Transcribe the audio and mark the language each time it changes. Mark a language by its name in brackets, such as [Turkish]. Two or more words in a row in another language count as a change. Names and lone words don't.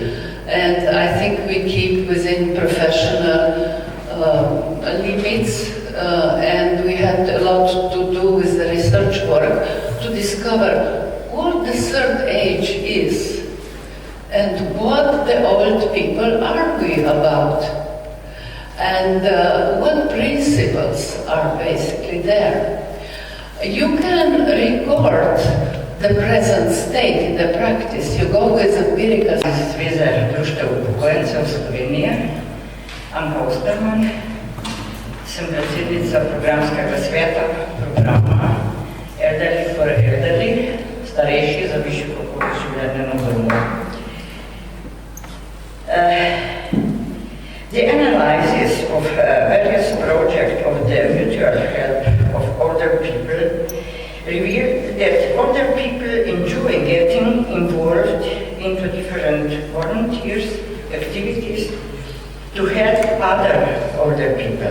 [English] And I think we keep within professional limits, and we had a lot to do with the research work to discover what the third age is and what the old people are we about, and what principles are basically there. You can record the present state in the practice. You go with empirical. [Slovenian] Zveza društev upokojencev Slovenije, Anka Osterman, sem predsednica programskega sveta programa Elderly for Elderly, starejši za višjo kakovost življenja na domu. [English] The analysis of various projects of the mutual help of older people revealed that older people enjoy getting involved into different volunteers activities to help other older people.